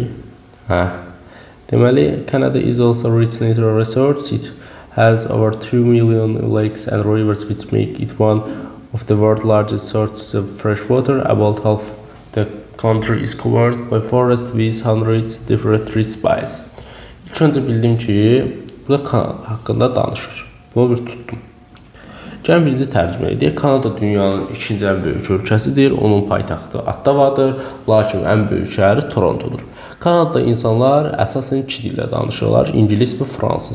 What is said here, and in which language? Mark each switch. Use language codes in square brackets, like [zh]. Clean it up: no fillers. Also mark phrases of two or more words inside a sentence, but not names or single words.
[en] Deməli, Canada is also rich natural resources. It has over 2 million lakes and rivers, which make it one of the world's largest sources of fresh water. About half the country is covered by forests with hundreds of different tree species. [az] İlk öncə bildim ki, burada Kanada haqqında danışır. Bunu bir tuttum. Gəlin birinci tərcümə edir. Kanada dünyanın ikinci ən böyük ölkəsidir. Onun paytaxtı Ottavadır, lakin ən böyük şəhəri Torontodur. Kanadada insanlar əsasən iki dillə danışırlar, ingilis və fransız.